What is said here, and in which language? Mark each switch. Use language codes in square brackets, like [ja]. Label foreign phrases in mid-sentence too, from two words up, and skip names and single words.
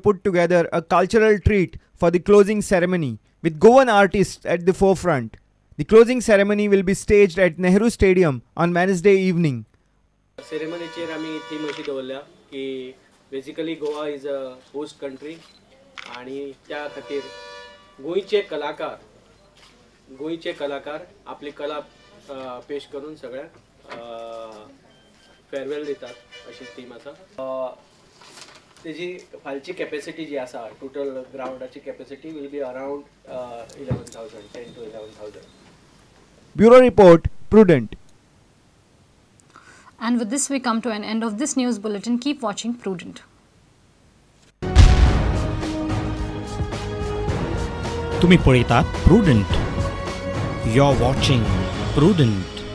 [en] put together a cultural treat for the closing ceremony, with Goan artists at the forefront. The closing ceremony will be staged at Nehru Stadium on Wednesday evening. [kok] सेरेमनीचेर आमी थीम अशी दवरल्या की [en] basically Goa is a host country [kok] आणि त्या खातीर गोंयचे कलाकार आपली कला पेश करून सगळ्यांक फेअरवेल दितात अशी थीम आसा. तेजी फालची कॅपॅसिटी जी आसा टोटल ग्राउंडाची कॅपॅसिटी [en] will be around 11,000 10 to 11,000. Bureau Report, Prudent. And with this we come to an end of this news bulletin. Keep watching Prudent. [kok] तुम्ही पळयतात प्रुडंट. [en] You're watching Prudent.